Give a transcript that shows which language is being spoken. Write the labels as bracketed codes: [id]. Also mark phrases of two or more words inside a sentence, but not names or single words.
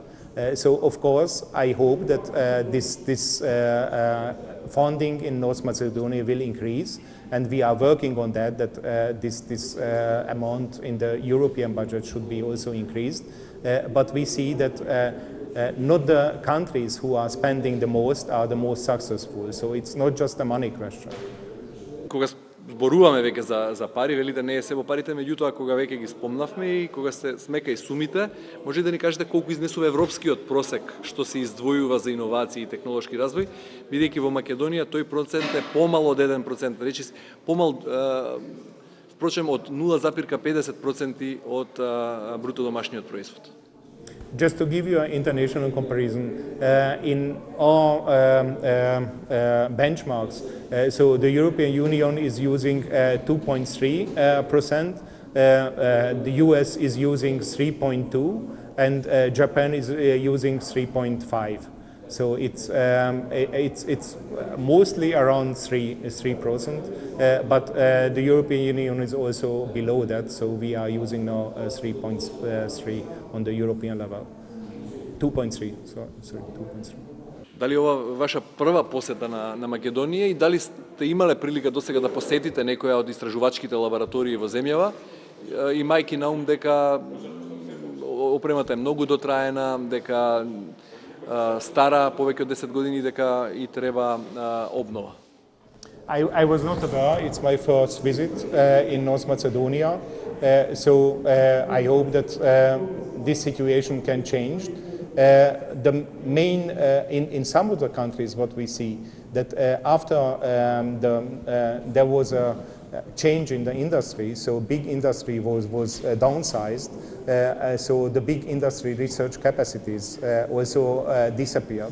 [en] So of course, I hope that this funding in North Macedonia will increase, and we are working on that, this amount in the European budget should be also increased. But we see that not the countries who are spending the most are the most successful. So it's not just a money question. [mk] Кога зборуваме веќе за пари, велите не е се во парите, меѓутоа кога веќе ги спомнавме и кога се смека и сумите, може да ни кажете колку изнесува европскиот просек што се издвојува за иновации и технолошки развој, бидејќи во Македонија тој процент е помало од 1%, речи помал впрочем од 0,50% од бруто домашниот производ. [en] Just to give you an international comparison, in our benchmarks, so the European Union is using 2.3%, the US is using 3.2%, and Japan is using 3.5%. So it's mostly around 3%, but the European Union is also below that, so we are using now 3.3 on the European level. 2.3, sorry, 2.3. [mk] Дали ова ваша прва посета на Македонија и дали сте имале прилика досега да посетите некоја од истражувачките лаборатории во земјава, имајќи на ум дека опремата е многу дотраена, дека стара повеќе од 10 години, дека и треба обнова? [en] I was not aware. It's my first visit in North Macedonia, so I hope that this situation can change. The main, in some of the countries, what we see, that after there was a change in the industry, so big industry was downsized, so the big industry research capacities also disappeared.